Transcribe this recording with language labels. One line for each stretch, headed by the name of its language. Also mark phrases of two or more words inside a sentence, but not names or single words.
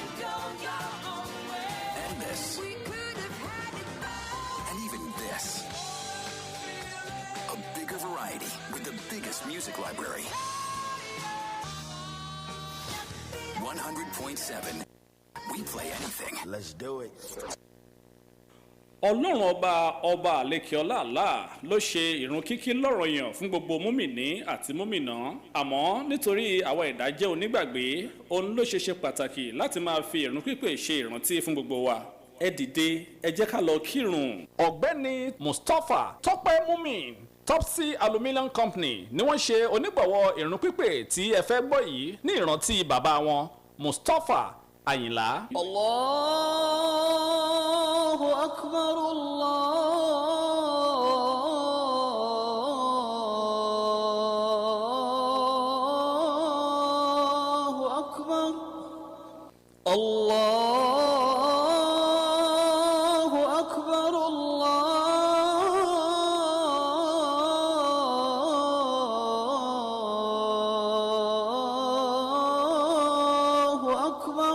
English: And this. And even this. A bigger variety. variety with the biggest music library. 100.7. We play anything. Let's do it.
Yoruba: ọlọ́run ọba àlekèọlá àlá ló ṣe ìrun kíkí lọ́ranyàn fún gbogbo múmìnì àti múmìnà àmọ́ nítorí àwa ẹ̀dá jẹ́ onígbàgbé òun ló ṣe pàtàkì láti máa fi ìrun pípé ṣe ìrántí fún gbogbo wa ẹ dìde ẹ jẹ́ ká lọ kírun. ọ̀gbẹ́ni Mustapha Tọ́pẹ́ Mumin Topsy Aluminium Company ni wọ́n ṣe onígbọ̀wọ́ ìrun pípé tí ẹ fẹ́ gbọ́ yìí ní ìrántí bàbá wọn Mustapha Àyìnlá.
Arabic: الله أكبر، الله أكبر، الله أكبر، الله أكبر.